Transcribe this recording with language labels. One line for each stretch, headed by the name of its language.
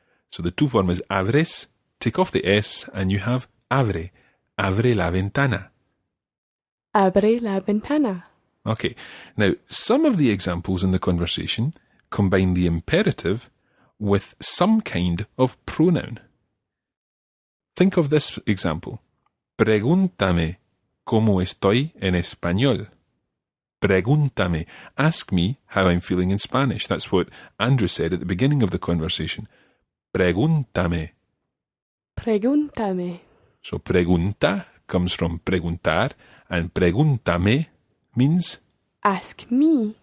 English: So the tú form is abres, take off the S, and you have abre,
Spanish: abre la ventana. Abre la ventana.
English: Okay, now some of the examples in the conversation combine the imperative with some kind of pronoun. Think of this example.
Spanish: Pregúntame cómo estoy en español. Pregúntame.
English: Ask me how I'm feeling in Spanish. That's what Andrew said at the beginning of the conversation.
Spanish: Pregúntame. Pregúntame.
English: So pregunta comes from preguntar, and pregúntame means Ask me.